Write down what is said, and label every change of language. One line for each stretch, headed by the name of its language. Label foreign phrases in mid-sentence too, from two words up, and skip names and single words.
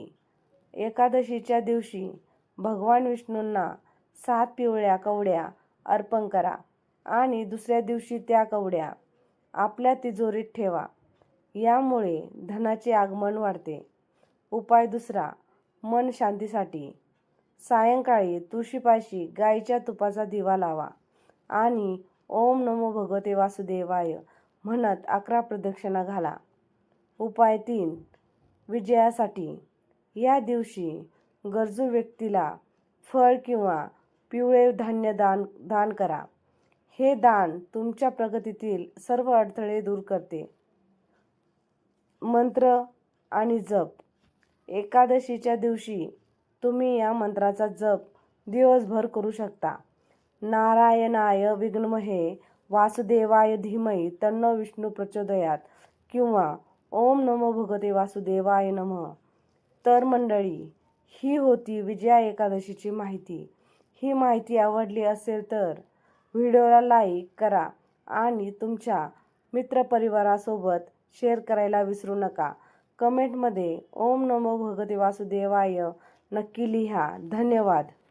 Marathi: एकादशीच्या दिवशी भगवान विष्णूंना 7 पिवळ्या कवड्या अर्पण करा आणि दुसऱ्या दिवशी त्या कवड्या आपल्या तिजोरीत ठेवा. यामुळे धनाचे आगमन वाढते. उपाय दुसरा, मन शांतीसाठी. सायंकाळी तुळशीपाशी गाईच्या तुपाचा दिवा लावा आणि
Sanskrit: ओम नमो भगवते वासुदेवाय
Marathi: म्हणत 11 प्रदक्षिणा घाला. उपाय 3, विजयासाठी. या दिवशी गरजू व्यक्तीला फळ किंवा पिवळे धान्य दान करा. हे दान तुमच्या प्रगतीतील सर्व अडथळे दूर करते. मंत्र आणि जप. एकादशीच्या दिवशी तुम्ही या मंत्राचा जप दिवसभर करू शकता.
Sanskrit: नारायणाय विघ्नमहे वासुदेवाय धीमहि तन्नो विष्णू प्रचोदयात किंवा ओम नमो भगवते वासुदेवाय नमः.
Marathi: तर मंडळी, ही होती विजया एकादशीची माहिती. ही माहिती आवडली असेल तर व्हिडिओला लाईक करा आणि तुमच्या मित्रपरिवारासोबत शेअर करायला विसरू नका. कमेंटमध्ये
Sanskrit: ओम नमो भगवते वासुदेवाय
Marathi: नक्की लिहा. धन्यवाद.